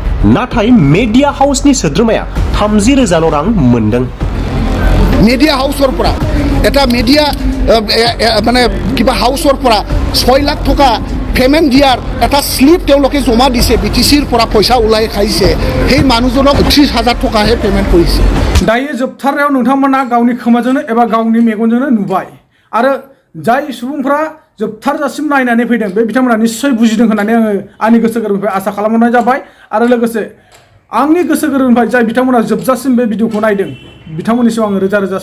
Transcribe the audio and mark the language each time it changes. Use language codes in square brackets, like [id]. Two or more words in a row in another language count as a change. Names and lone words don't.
[brx] नाथाय मेडिया हाउसनि सोद्रोमाया 30,000 रां मोनदों। [as] মিডিয়া হাউসৰ পৰা এটা মিডিয়া মানে কিবা হাউসৰ পৰা 6 লাখ টকা পেমেণ্ট দিয়াৰ এটা স্লিপ তেওঁলোকে জমা দিছে, BTCৰ পৰা পইচা ওলাই খাইছে। সেই মানুহজনক 30,000 টকাহে পেমেণ্ট কৰিছে। [brx] दायो जोबथारनायाव नोंथांमोना गावनि खोमाजोंनो एबा गावनि मेगनजोंनो नुबाय आरो जाय सुबुंफ्रा जोबथारजासिम नायनानै फैदों बे बिथांमोना निश्चय बुजिदों होननानै आङो आंनि गोसो गोरबोनिफ्राय आसा खालामनाय जाबाय आरो लोगोसे आंनि गोसो गोरबोनिफ्राय जाय बिथांमोना जोबजासिम बे भिडिअखौ नायदों बिथांमोननिसिम आङो रोजा रोजा